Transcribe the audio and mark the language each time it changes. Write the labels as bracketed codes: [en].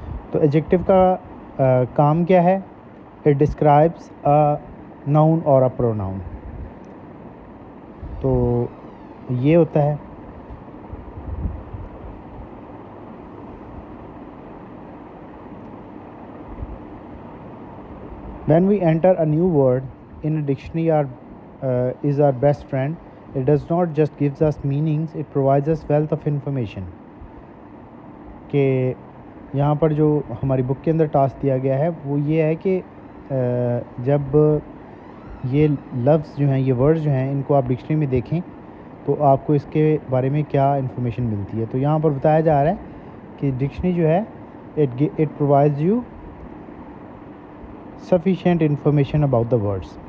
[ur] تو ایجیکٹیو کا کام کیا ہے؟ [en] It describes a noun or a pronoun. [ur] تو یہ ہوتا ہے [en] when we enter a new word in a dictionary is our best friend. It does not just gives us meanings, it provides us wealth of information. [ur] کہ یہاں پر جو ہماری بک کے اندر ٹاسک دیا گیا ہے وہ یہ ہے کہ جب یہ لفظ جو ہیں یہ ورڈز جو ہیں ان کو آپ ڈکشنری میں دیکھیں تو آپ کو اس کے بارے میں کیا انفارمیشن ملتی ہے. تو یہاں پر بتایا جا رہا ہے کہ ڈکشنری جو ہے [en] It provides you sufficient information about the words.